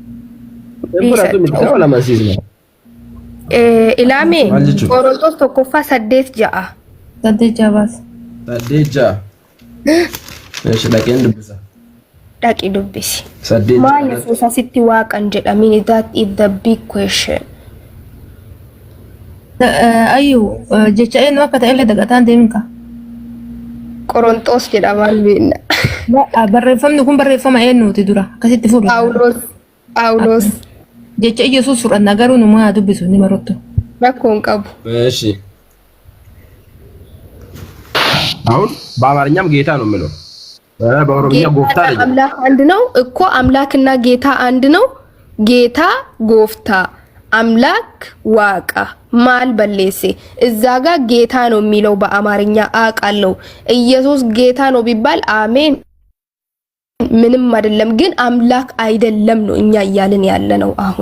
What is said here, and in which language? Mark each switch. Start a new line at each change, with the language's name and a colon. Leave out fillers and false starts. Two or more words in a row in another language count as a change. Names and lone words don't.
Oromo: Ilame Qorontos tokkoffaa 8 ja'a. 8 ja'a bas. 8 ja'a. Eesh dhaqeen dubbisa. Dhaqi dubbisi. 8 maa Yesuus asitti waaqan jedhamini?
English: That is the big question.
Oromo: Ayu jecha eenyu akka ta'e dagataan deemka. Qorontos jedhaman beekna. Barreeffamni kun barreeffama eenyuuti dura akkasitti fuudhu. Phaawulos. Jecha Yesuus fudhanna garuu numa dubbisu ni marotto. Rakkoon qabu.
Amharic: እሺ አሁን በአማርኛም ጌታ ነው የሚለው በኦሮምኛ ጎፍታ አይደለም። አምላክ አንድ ነው እኮ አምላክና ጌታ አንድ ነው። ጌታ ጎፍታ አምላክ ዋቃ ማል በሌሴ እዛ ጋር ጌታ ነው የሚለው በአማርኛ አቃለው። ኢየሱስ ጌታ ነው ቢባል አሜን ምንም አይደለም፣ ግን አምላክ አይደለም ነው እኛ እያልን ያለ ነው። አሁን